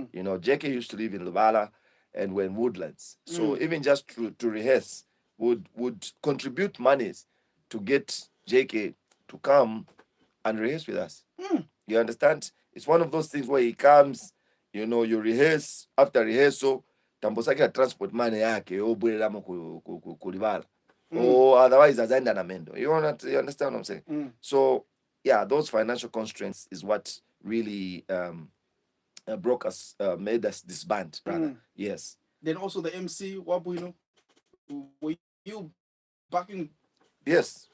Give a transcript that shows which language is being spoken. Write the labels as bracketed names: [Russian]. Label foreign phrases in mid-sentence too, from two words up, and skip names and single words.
[English] JK used to live in Lubala and we're in Woodlands. So mm, even just to rehearse would contribute monies to get JK to come and rehearse with us. mm. You understand? It's one of those things where he comes, you rehearse, after rehearsal, [Nyanja] tambosaki ya [English] transport money [Nyanja] yake, obwereramo kulibala. Mm, [English] Or otherwise [Nyanja] azaenda na mendo. [English] You understand what I'm saying? mm. So yeah, those financial constraints is what really broke us, made us disband rather. Mm. Yes. Then also the MC, Wabuino, were you backing Yes.